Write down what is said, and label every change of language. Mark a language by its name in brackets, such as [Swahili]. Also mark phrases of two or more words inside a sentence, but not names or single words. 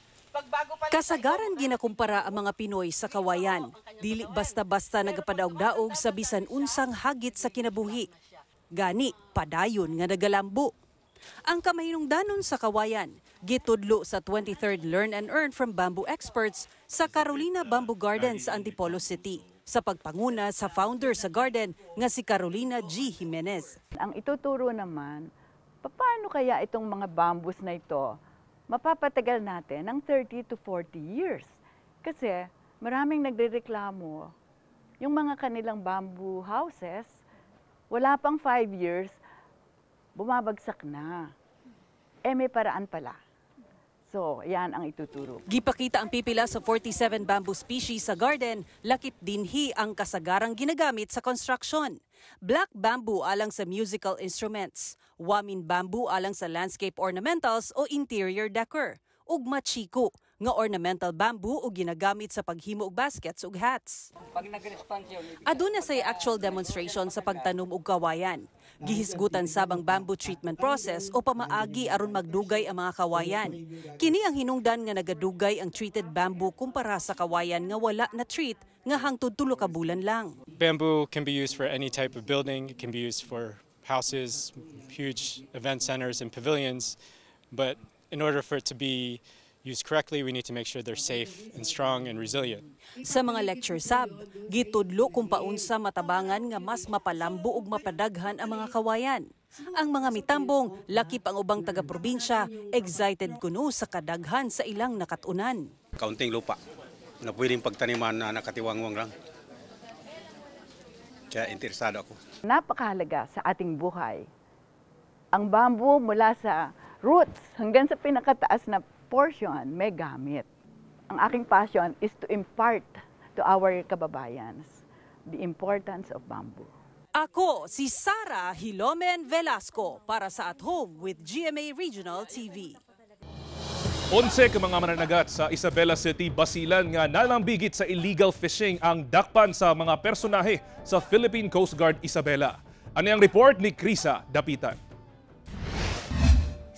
[Cebuano] kasagaran ginakumpara ang mga Pinoy sa kawayan. Dili basta-basta nagapadaog-daog sa bisan unsang hagit sa kinabuhi. Gani, padayon nga nagalambo. Ang kamahinungdanon sa kawayan, gitudlo sa 23rd Learn and Earn from Bamboo Experts sa Carolina Bamboo Garden sa Antipolo City. Sa pagpanguna sa founder sa garden nga si Carolina G. Jimenez. [Filipino] Ang ituturo naman, paano kaya itong mga bamboos na ito mapapatagal natin ng [English] 30 to 40 years. [Filipino] Kasi maraming nagrereklamo, yung mga kanilang [English] bamboo houses, [Filipino] wala pang 5 years, bumabagsak na. May paraan pala. So, yan ang ituturo. [Cebuano] Gipakita ang pipila sa 47 [English] bamboo species [Cebuano] sa garden, lakip dinhi ang kasagarang ginagamit sa construction. [English] Black bamboo [Cebuano] alang sa [English] musical instruments, [Cebuano] wamin bamboo alang sa [English] landscape ornamentals [Cebuano] o [English] interior decor, [Cebuano] ug machiko nga [English] ornamental bamboo [Cebuano] o ginagamit sa paghimo og baskets ug hats. Aduna say [English] actual demonstration [Cebuano] sa pagtanom og kawayan. Gihisgutan sabang [English] bamboo treatment process [Cebuano] o pamaagi aron magdugay ang mga kawayan. Kini ang hinungdan nga nagadugay ang [English] treated bamboo [Cebuano] kumpara sa kawayan nga wala na treat nga hangtod 3 ka bulan lang. [English] Bamboo can be used for any type of building. It can be used for houses, huge event centers and pavilions. But in order for it to be used correctly, we need to make sure they're safe and strong and resilient. [Cebuano] Sa mga lecture sab, gitudlo kung paunsa matabangan nga mas mapalambo ug mapadaghan ang mga kawayan. Ang mga mitambong, lakip ang ubang taga-probinsya, excited kuno sa kadaghan sa ilang nakatunan. [Filipino] Kaunting lupa na pwedeng pagtaniman na nakatiwangwang lang. Kaya interesado ako. Napakahalaga sa ating buhay. Ang bamboo mula sa roots hanggang sa pinakataas na portion may gamit. Ang aking [English] passion is to impart to our kababayans the importance of bamboo. [Cebuano] Ako si Sara Hilomen Velasco para sa At Home with GMA Regional TV. 11 ka mga mananagat sa Isabela City, Basilan nga nalambigit sa [English] illegal fishing [Cebuano] ang dakpan sa mga personahe sa Philippine Coast Guard Isabela. [Filipino] Ano ang report ni Krisa Dapitan?